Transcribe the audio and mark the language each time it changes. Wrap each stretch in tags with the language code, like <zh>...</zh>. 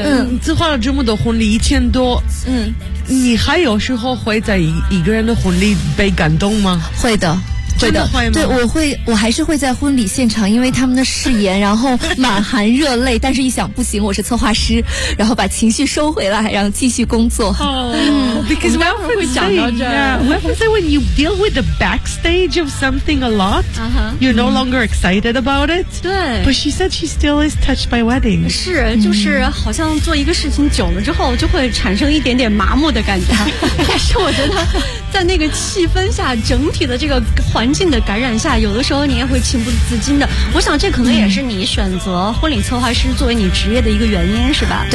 <zh>我只有一个问题，你策划了这么多婚礼，1000多，你还有时候会在一个人的婚礼被感动吗？会的。会的，对，我还是会在婚礼现场，因为他们的誓言，然后满含热泪，但是一想不行，我是策划师，然后把情绪收回来，然后继续工作。</zh> <en>哦、，because we often say, when you deal with the backstage of something a lot,、you're no longer excited about it.</en> <zh>对</zh> <en>，but she said she still is touched by wedding.</en> <zh>是，就是好像做一个事情久了之后，就会产生一点点麻木的感觉。但是我觉得，在那个气氛下，整体的这个。环境的感染下，有的时候你也会情不自禁的。我想这可能也是你选择婚礼策划师作为你职业的一个原因，是吧？</zh>